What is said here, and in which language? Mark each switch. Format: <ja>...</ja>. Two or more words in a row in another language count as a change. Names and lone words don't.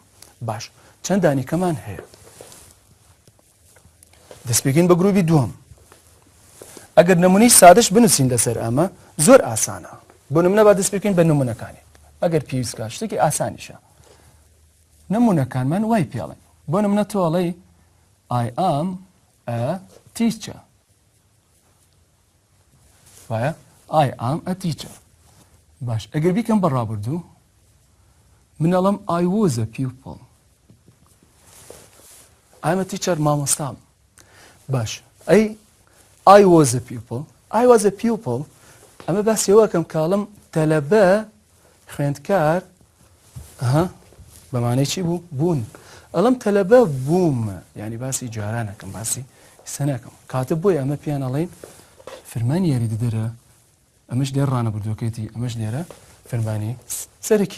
<ckb>باش چەند دانیکەمان هەیە؟ دەستپێکین بە گروپی دووەم. ئەگەر نمونەی سادەش بنووسین لەسەر ئەمە زۆر ئاسانە. بۆ نمونە با دەستپێکین بە نمونەکانی ئەگەر پێویستکە شتێکی ئاسانیشە. نمونەکانمان وای پێڵێن. بۆ نمونە تۆ ئەڵێ</ckb> <en>I am a teacher. وایە؟ I am a teacher.</en> <ckb>باش ئەگەر بیکەم بە ڕابردوو من ئەڵم</ckb> <en>I was a pupil. I'm a teacher</en> <ckb>مامۆستام. باش ئەی</ckb> <en>I was a pupil. I was a pupil</en> <ckb>ئەمە باسیەوەکەم کاڵم تەلەبە خوێندکار بەمانەی چی بوو؟ بوون. ئەڵم تەلەبە بوومە یعنی باسی جارانەکەم باسی سەنەکەم. کاتە بۆی ئەمە پیان ئەڵێن فرمانی یاریدەدەرە ئەمەش لێر ڕانەبردووەکەیەتی ئەمەش لێرە فرمانی سەرەکی.</ckb>